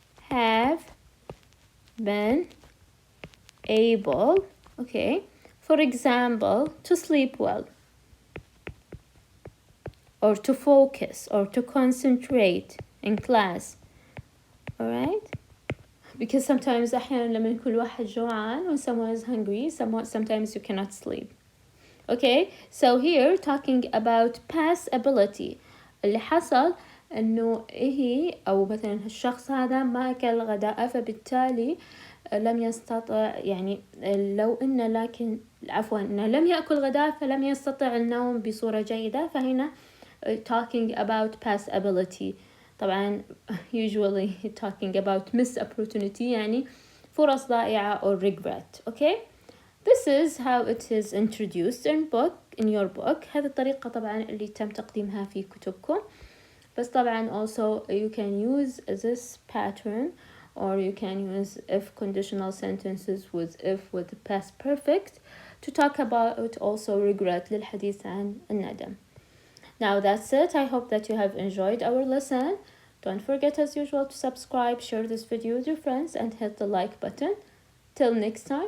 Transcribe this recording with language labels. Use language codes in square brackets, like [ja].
[en] have been able, okay, for example, to sleep well, or to focus, or to concentrate in class. Alright? Because sometimes [ar] أحيانا لما يكون واحد جوعان [en] when someone is hungry, sometimes you cannot sleep. Okay, so here talking about past ability. [ar] اللي حصل إنه هي أو مثلا الشخص هذا ما أكل غداء فبالتالي لم يستطع يعني لو إنه لكن عفوا إنه لم يأكل غداء فلم يستطع النوم بصورة جيدة. [en] فهنا talking about past ability. طبعا usually talking about missed opportunity [ar] يعني فرص ضائعة [en] or regret. Okay, this is how it is introduced in your book. [ar] هذه الطريقة طبعا اللي تم تقديمها في كتبكم. [en] بس طبعا also you can use this pattern or you can use if conditional sentences with if with the past perfect to talk about also regret [ar] للحديث عن الندم. [en] Now that's it. I hope that you have enjoyed our lesson. Don't forget as usual to subscribe, share this video with your friends and hit the like button. Till next time.